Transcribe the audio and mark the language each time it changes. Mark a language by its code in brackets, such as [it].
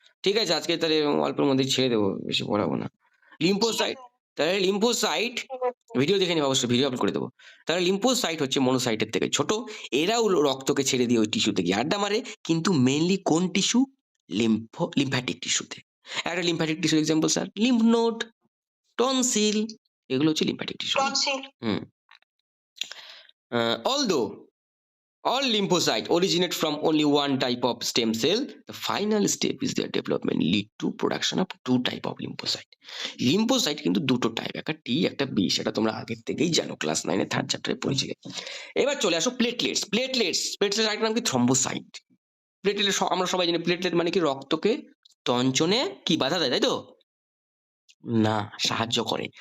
[bn] ঠিক আছে, আজকে তাহলে অল্পের মধ্যেই ছেড়ে দেবো, বেশি পড়াবো না। লিম্ফোসাইট, তাহলে লিম্ফোসাইট ভিডিও দেখে নিবো, অবশ্যই ভিডিও আপলোড করে দেবো। তাহলে লিম্ফোসাইট হচ্ছে মনোসাইটের থেকে ছোট, এরাও রক্তকে ছেড়ে দিয়ে ওই টিস্যুতে গিয়ে আড্ডা মারে, কিন্তু মেইনলি কোন টিস্যু? লিম্ফ্যাটিক টিস্যুতে। একটা lymphatic tissue example sir lymph node, tonsil, এগুলো হচ্ছে lymphatic tissue. Tonsil. [en] Although all lymphocytes originate from only one type of stem cell, the final step is their development lead to production of two type of lymphocyte. [bn] Lymphocyte কিন্তু দুটো type, একটা টি একটা B, সেটা তোমরা আগের থেকেই জানো, class 9 এর থার্ড চ্যাপ্টারে পড়েছিলে। এবার চলে আসো প্লেটলেটস। প্লেটলেটস আরেকটা নাম কি? থ্রম্বোসাইট। প্লেটলেট আমরা সবাই জানি, প্লেটলেট মানে কি? রক্তকে তঞ্চনে কি বাধা দেয়, তাই তো? না, সাহায্য করে।